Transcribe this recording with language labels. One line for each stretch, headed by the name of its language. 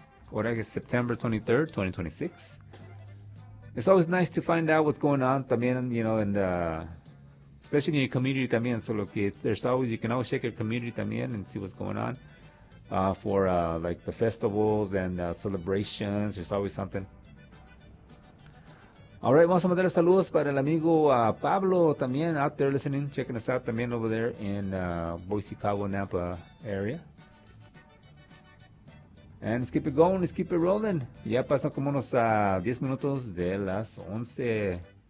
English: Or I guess September 23rd, 2026. It's always nice to find out what's going on
Spanish: también,
English: you know, and especially in your community también. So look, there's always, you can always check your community también and see what's going on for like the festivals and celebrations. There's always something. All right,
Spanish: vamos a mandar saludos para el amigo Pablo también
English: out there listening, checking us out también over there in Boise, Cabo, Napa area. And let's keep it going, let's keep it rolling.
Spanish: Ya pasan como unos 10 minutos de las 11.